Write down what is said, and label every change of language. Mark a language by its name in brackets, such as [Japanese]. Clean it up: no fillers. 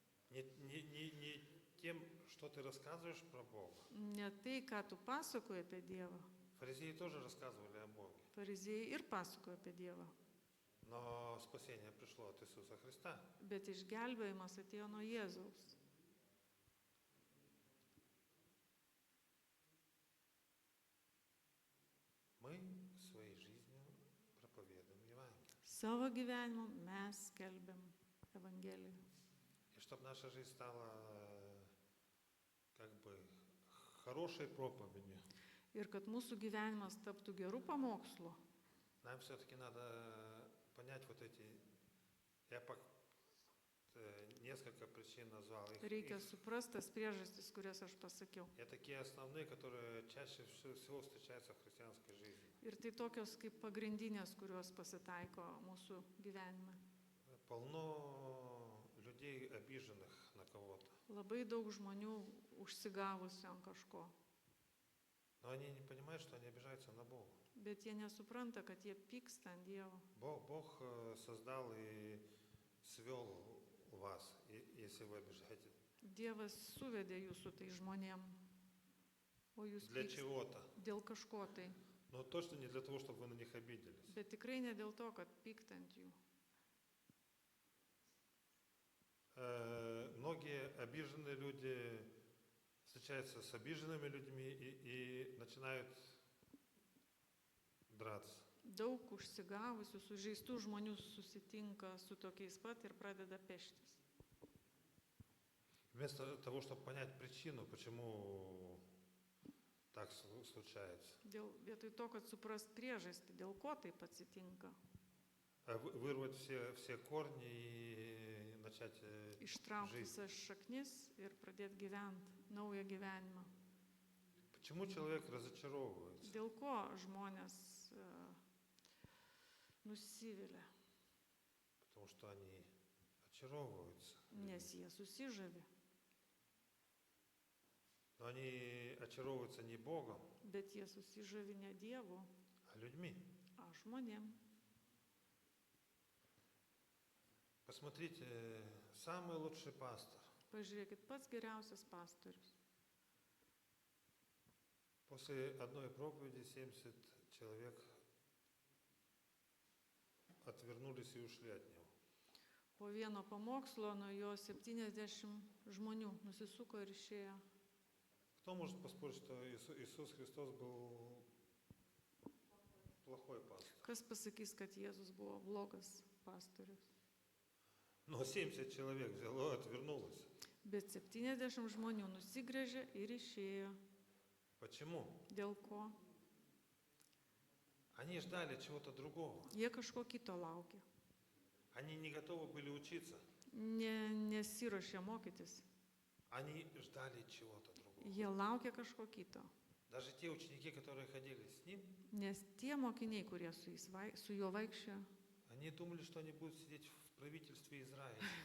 [Russian] Не тем, что ты рассказываешь про Бога. [Lithuanian] Ne tai, ką tu pasakoji apie Dievą. [Russian] Фарисеи тоже рассказывали о Боге. [Lithuanian] Fariziejai ir pasakojo apie Dievą. [Russian] Но спасение пришло от Иисуса Христа. [Lithuanian] Bet išgelbėjimas atėjo nuo Jėzaus. [Russian] Мы своей жизнью проповедуем Евангелие. [Lithuanian] Savo gyvenimu mes skelbiam Evangeliją. [Russian] И чтобы наша жизнь стала как бы хорошей проповедью, [Lithuanian] Ir kad mūsų gyvenimas taptų gerų pamokslų, [Russian] нам все-таки надо понять вот эти, я несколько причин назвал. [Lithuanian] reikia suprasti tas priežastis, kurias aš pasakiau. [Russian] И такие основные, которые чаще всего встречаются в христианской жизни. [Lithuanian] Ir tai tokios kaip pagrindinės, kurios pasitaiko mūsų gyvenime. [Russian] Полно людей, обиженных на кого-то. [Lithuanian] Labai daug žmonių užsigavusių ant kažko. [Russian] Но они не понимают, что они обижаются на Бога. [Lithuanian] Bet jie nesupranta, kad jie pyksta ant Dievo. [Russian] Бог создал и свел вас, если вы обижаете. [Lithuanian] Dievas suvedė jūsų tai žmonėm. o jūs [Russian] для [Lithuanian] pykstat [Russian] чего-то. [Lithuanian] dėl kažko tai. [Russian] Но точно не для того, чтобы вы на них обиделись. [Lithuanian] Bet tikrai ne dėl to, kad pykt ant jų. [Russian] Многие обиженные люди встречаются с обиженными людьми и начинают драться. [Lithuanian] Daug užsigavusių, sužeistų žmonių susitinka su tokiais pat ir pradeda peštis. [Russian] Вместо того, чтобы понять причину, почему так случается, [Lithuanian] Vietoj to, kad suprast priežastį, dėl ko taip atsitinka, [Russian] вырвать все корни и начать [Lithuanian] ištraukti [Russian] жизнь. [Lithuanian] visas šaknis ir pradėti gyventi naują gyvenimą. [Russian] Почему человек разочаровывается? [Lithuanian] Dėl ko žmonės nusivilia? [Russian] Потому что они очаровываются. [Lithuanian] Nes jie susižavi. [Russian] Но они очаровываются не Богом, [Lithuanian] Bet jie susižavi ne Dievu, [Russian] а людьми. [Lithuanian] o žmonėm. [Russian] Посмотрите, самый лучший пастор [Lithuanian] Pažiūrėkit, pats geriausias pastorius. [Russian] после одной проповеди 70 человек отвернулись и ушли от него. [Lithuanian] Po vieno pamokslo nuo jo 70 žmonių nusisuko ir išėjo. [Russian] Кто может поспорить, что Иисус Христос был плохой пастор? [Lithuanian] Kas pasakys, kad Jėzus buvo blogas pastorius? [Russian] Но 70 человек взяло, отвернулось. [Lithuanian] Bet 70 žmonių nusigręžė ir išėjo. [Russian] Почему? [Lithuanian] Dėl ko? [Russian] Они ждали чего-то другого. [Lithuanian] Jie kažko kito laukė. [Russian] Они не готовы были учиться. [Lithuanian] Nesiruošė mokytis. [Russian] Они ждали чего-то другого. [Lithuanian] Jie laukė kažko kito. [Russian] Даже те ученики, которые ходили с ним, [Lithuanian] Nes tie mokiniai, kurie su juo vaikščiojo, [Russian] они думали, что они будут сидеть в правительстве Израиля.